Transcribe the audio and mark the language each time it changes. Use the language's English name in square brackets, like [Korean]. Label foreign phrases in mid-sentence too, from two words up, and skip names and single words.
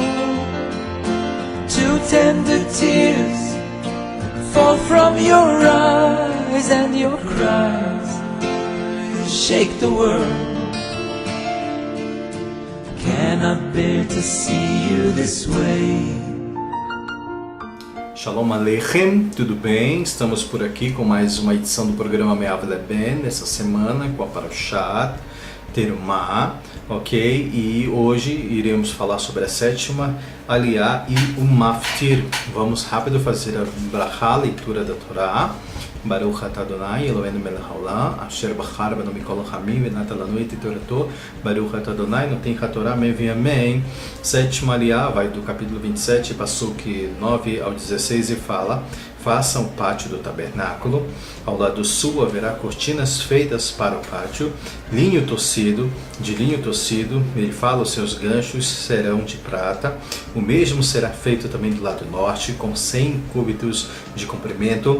[English] Two tender tears fall from your eyes, and your cries shake the world. Cannot bear to see you this way. [Hebrew] שלום עליכם, [Portuguese] tudo bem? Estamos por aqui com mais uma edição do programa Me'av Leben, nessa semana com a [Hebrew] פרשת תרומה, [Portuguese] ok? E hoje iremos falar sobre a sétima Aliyah e o Maftir. Vamos rápido fazer a Brachá, a leitura da Torá. [Hebrew] ברוך אתה אדוני אלהינו מלך העולם אשר בחר בנו מכל העמים ונתן לנו את תורתו. ברוך אתה אדוני נותן התורה [Portuguese] amém e amém. Sétima Aliyah vai do capítulo 27, Pasuk 9 ao 16 e fala: façam o pátio do tabernáculo. Ao lado sul haverá cortinas feitas para o pátio, linho tecido, de linho tecido. Ele fala: os seus ganchos serão de prata. O mesmo será feito também do lado norte, com 100 cúbitos de comprimento.